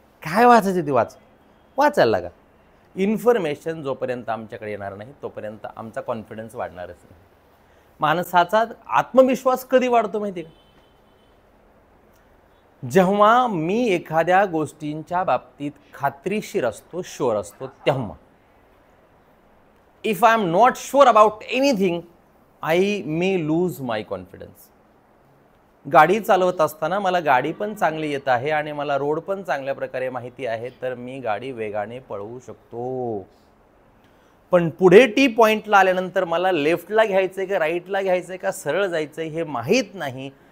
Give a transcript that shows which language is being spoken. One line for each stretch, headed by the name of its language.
Marathi: काय वाचायचं ते वाचायला लागा. इन्फॉर्मेशन जोपर्यंत आमच्याकडे येणार नाही तोपर्यंत आमचा कॉन्फिडन्स वाढणारच नाही. माणसाचा आत्मविश्वास कधी वाढतो माहिती आहे का? जेव्हा मी एखाद्या गोष्टींच्या बाबतीत खात्रीशीर असतो, शुअर असतो, तेव्हा.
English: If I am not sure about anything, I may lose my confidence.
Marathi: गाडी चालवत असताना मला गाडी पण चांगली येत आहे आणि मला रोड पण चांगल्या प्रकारे माहिती आहे, तर मी गाडी वेगाने पळवू शकतो. पण पुढे टी पॉइंटला आल्यानंतर मला लेफ्टला घ्यायचंय का राईटला घ्यायचंय का सरळ जायचंय हे माहीत नाही.